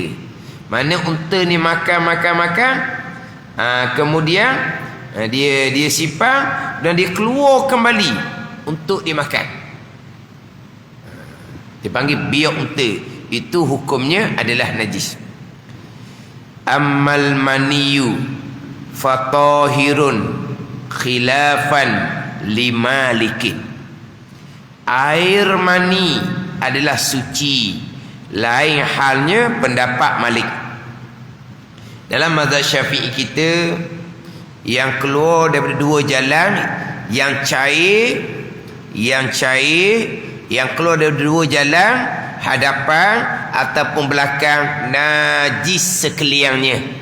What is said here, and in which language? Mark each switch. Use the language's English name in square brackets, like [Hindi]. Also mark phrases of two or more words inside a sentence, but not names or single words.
[Malay] Mana unta ni makan. Kemudian dia simpan dan dia keluar kembali untuk dimakan. Dia panggil biak unta. Itu hukumnya adalah najis. [Arabic] أما المني فطاهر خلافا لمالك. [Malay] Air mani adalah suci, lain halnya pendapat Malik. Dalam mazhab Syafi'i kita, yang keluar daripada dua jalan, yang cair, yang keluar daripada dua jalan, hadapan ataupun belakang, najis sekaliannya.